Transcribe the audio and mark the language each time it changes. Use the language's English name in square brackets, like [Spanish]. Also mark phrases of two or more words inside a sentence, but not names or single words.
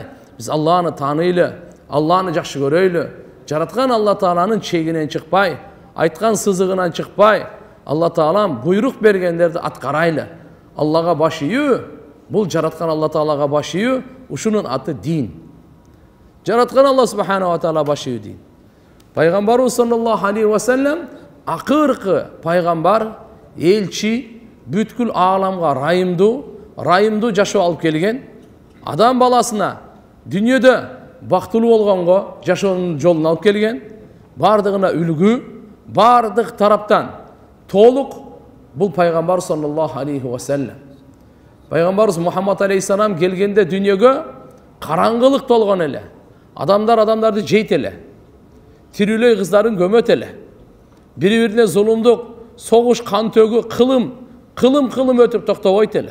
[Kyrgyz] Биз Алланы тааныйлы, Алланы жакшы көрөйлү, жараткан Алла Тааланын чегинен чыкпай, айткан сызыгынан чыкпай, Алла Таалам буйрук бергендерди аткарайлы. Аллага баш ийүү, бул жараткан Алла Таалага баш ийүү, ушунун аты дин. Жараткан Алла [Arabic] سبحانه وتعالى [Kyrgyz] баш ийүү дин. Пайгамбарыбыз [Arabic] صلى الله عليه وسلم [Kyrgyz] акыркы пайгамбар, элчи, бүткүл ааламга райымдуу жашоо алып келген, адам баласына дүйнөдө бактылуу болгонго жашоонун жолун алып келген, бардыгына үлгү, бардык тараптан толук бул пайгамбар [Arabic] صلى الله عليه وسلم. [Kyrgyz] Пайгамбарыбыз Мухаммад алейхиссалам келгенде дүйнөгө караңгылык толгон эле. Адамдарды жейт эле. Тирүүлөй кыздарын көмөт эле. Бири-бирине зулумдук, согуш, кан төгүү, кылым өтүп токтобойт эле.